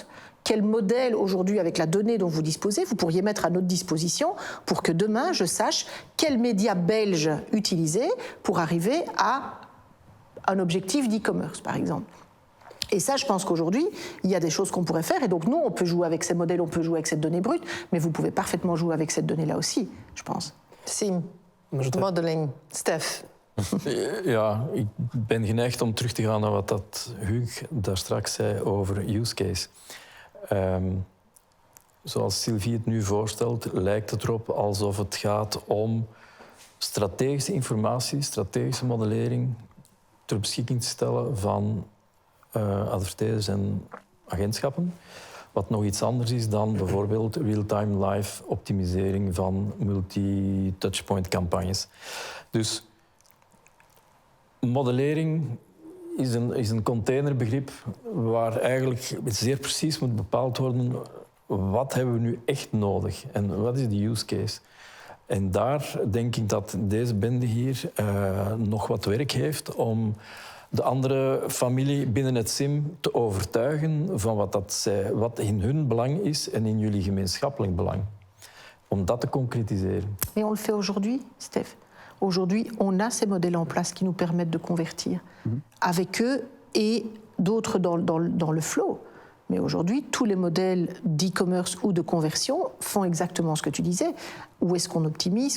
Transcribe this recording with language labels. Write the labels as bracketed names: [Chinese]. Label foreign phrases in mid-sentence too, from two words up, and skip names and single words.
[French] Quel modèle aujourd'hui, avec la donnée dont vous disposez, vous pourriez mettre à notre disposition pour que demain, je sache quels médias belges utiliser pour arriver à un objectif d'e-commerce, par exemple. Et ça, je pense qu'aujourd'hui, il y a des choses qu'on pourrait faire. Et donc, nous, on peut jouer avec ces modèles, on peut jouer avec cette donnée brute, mais vous pouvez parfaitement jouer avec cette donnée-là aussi, je pense. Sim, modeling. Stef. [Dutch] Ja, ik ben geneigd om terug te gaan naar wat dat Hugues daar straks zei over [English] use case. [Dutch] Zoals Sylvie het nu voorstelt, lijkt het erop alsof het gaat om strategische informatie, strategische modellering ter beschikking te stellen van adverteerders en agentschappen. Wat nog iets anders is dan bijvoorbeeld [English] real-time live [Dutch] optimisering van multi-touchpoint campagnes. Dus modellering is een containerbegrip waar eigenlijk zeer precies moet bepaald worden wat hebben we nu echt nodig en wat is de [English] use case. [Dutch] En daar denk ik dat deze bende hier nog wat werk heeft om de andere familie binnen het SIM te overtuigen van wat in hun belang is en in jullie gemeenschappelijk belang. Om dat te concrétiseren. [French] Et on le fait aujourd'hui, Steph. Aujourd'hui, on a ces modèles en place qui nous permettent de convertir avec eux et d'autres dans le flow. Mais aujourd'hui, tous les modèles d'e-commerce ou de conversion font exactement ce que tu disais. Où est-ce qu'on optimise?